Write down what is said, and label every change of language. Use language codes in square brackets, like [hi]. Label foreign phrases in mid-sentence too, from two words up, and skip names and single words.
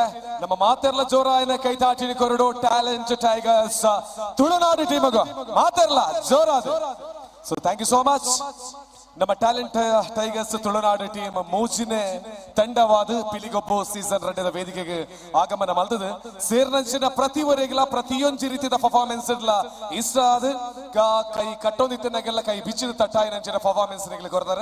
[tcy] ನಮ್ಮ ಮಾತೆರ್ಲ ಜೋರಾಯನ ಕೈತಾಟಿನ ಕೊರಡು ಟ್ಯಾಲೆಂಟ್ ಟೈಗರ್ಸ್ ತುಳುನಾಡು ಟೀಮ್ ಮಾತೆರ್ಲ ಜೋರಾದ. [en] so thank you so much. [tcy] ನಮ್ಮ ಟ್ಯಾಲೆಂಟ್ ಟೈಗರ್ಸ್ ತುಳುನಾಡು ಟೀಮ್ ಮೂಜಿನೆ ತಂಡವಾದ ಪಿಲಿಗೊಬ್ಬು ಸೀಸನ್ 2 ವೇದಿಕೆಗೆ ಆಗಮನ ಮಲ್ತದು. ಸೇರ್ನಂಚಿನ ಪ್ರತಿವರೆಗಿಲ ಪ್ರತಿಯೊಂದು ರೀತಿಯ ಪರ್ಫಾರ್ಮೆನ್ಸ್ ಇರ್ಲ ಇಷ್ಟ ಆದ ಕೈ ಕಟ್ಟೊಂದಿತ್ತನಾಗೆಲ್ಲ ಕೈ ಬಿಚ್ಚಿದ ತಟ್ಟಾಯಿ ನಂಚಿನ ಪರ್ಫಾರ್ಮೆನ್ಸ್ ಕೊಡ್ತಾರೆ.